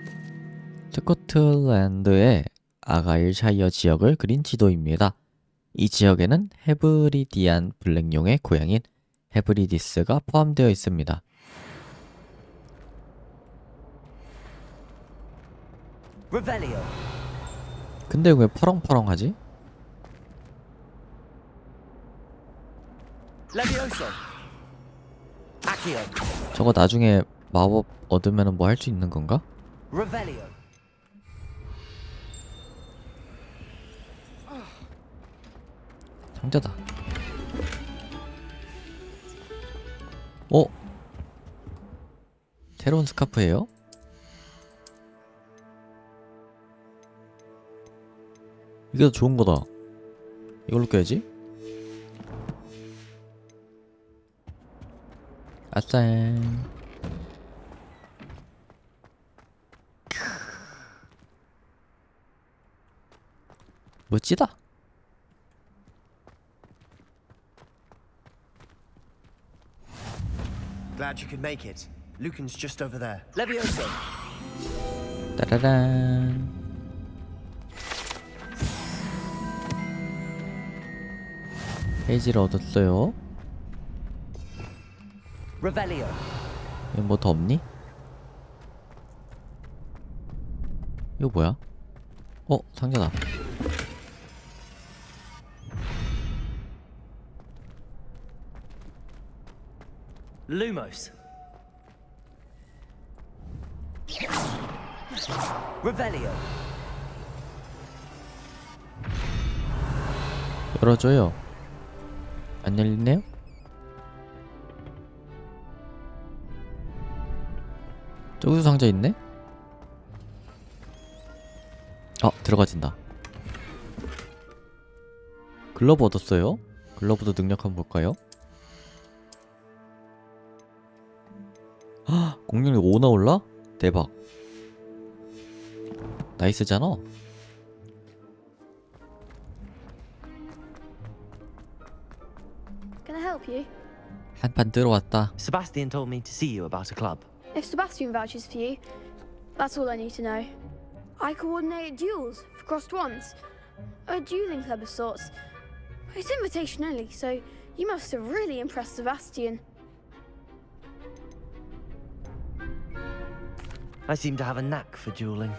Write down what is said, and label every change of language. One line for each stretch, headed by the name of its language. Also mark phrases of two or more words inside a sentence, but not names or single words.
Korean: 스코틀랜드의 아가일샤이어 지역을 그린 지도입니다. 이 지역에는 헤브리디안 블랙용의 고향인 헤브리디스가 포함되어 있습니다. Revelio. 근데 왜 퍼렁퍼렁하지? Levioso. Accio. 저거 나중에 마법 얻으면 뭐 할 수 있는 건가? Revelio. 상자다. 새로운 스카프예요? 이게 더 좋은 거다. 이걸로 껴야지. 아싸. 멋지다.
English: Glad you could make it. Lucan's just over there. Levioso.
Korean: 따라란. 페이지를 얻었어요. Revelio. 뭐 더 없니? 이거 뭐야? 상자다. Lumos. Revelio. 열어줘요. 안 열리네요? 저기도 상자 있네? 들어가진다. 글러브 얻었어요? 글러브도 능력 한번 볼까요? 공격력 5 나올라? 대박. 나이스잖아.
English: Can I help you?
Korean: 한판 들어왔다.
English: Sebastian told me to see you about a club. If Sebastian vouches for you, that's all I need to know. I coordinate duels for crossed wands. A dueling club of sorts. It's invitation only, so you must have really impressed Sebastian. I seem to have a knack for dueling.